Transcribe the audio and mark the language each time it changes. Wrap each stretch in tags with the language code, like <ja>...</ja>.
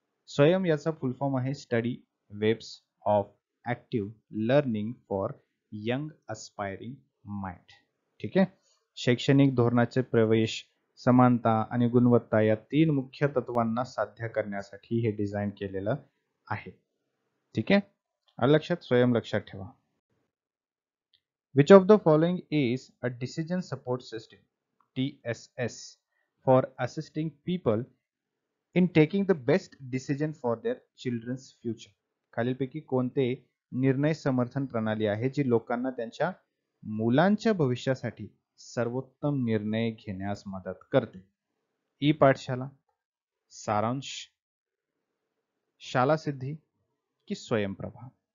<mr>स्वयं याचा फुल फॉर्म आहे</mr> <en>Study webs of active learning for young aspiring mind. ठीक आहे.</en> <mr>शैक्षणिक धोरणाचे प्रवेश, समानता आणि गुणवत्ता या तीन मुख्य तत्वांना साध्य करण्यासाठी हे डिझाईन केलेलं आहे. ठीक आहे. लक्षात, स्वयं लक्षात ठेवा.</mr> <en>Which of the following is a decision support system, DSS, for assisting people in taking the best decision for their children's future.</en> <mr>खालीलपैकी कोणते निर्णय समर्थन प्रणाली आहे जी लोकांना त्यांच्या मुलांच्या भविष्यासाठी सर्वोत्तम निर्णय घेण्यास मदत करते? ई पाठशाला, सारांश, शाला सिद्धी की स्वयंप्रभा?</mr>